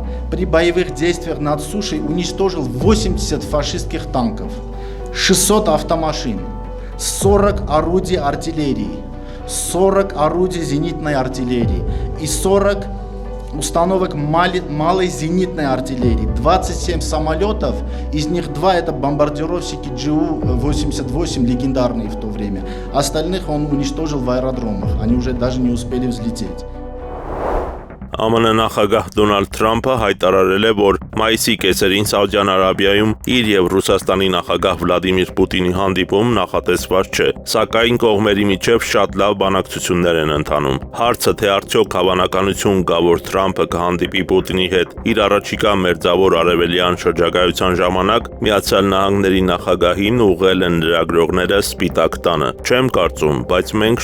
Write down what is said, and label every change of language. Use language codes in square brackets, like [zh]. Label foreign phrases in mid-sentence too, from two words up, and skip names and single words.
[ru] При боевых действиях над сушей уничтожил 80 фашистских танков, 600 автомашин, 40 орудий артиллерии, 40 орудий зенитной артиллерии и 40 установок малой зенитной артиллерии, 27 самолетов, из них 2 это бомбардировщики Джу-88, легендарные в то время. Остальных он уничтожил в аэродромах, они уже даже не успели взлететь. [hy] ԱՄՆ նախագահ Դոնալդ Թրամփը հայտարարել է, որ մայիսի կեսերին Սաուդյան Արաբիայում իր եւ Ռուսաստանի նախագահ Վլադիմիր Պուտինի հանդիպում նախատեսված չէ, սակայն կողմերի միջև շատ լավ բանակցություններ են ընթանում։ Հարցը, թե արդյոք հավանականություն կա, որ Թրամփը կհանդիպի Պուտինի հետ իր առաջիկա մերձավոր արևելյան շրջագայության ժամանակ, Միացյալ Նահանգների նախագահին ուղղել են լրագրողները Սպիտակ տանը։ Չեմ կարծում, բայց մենք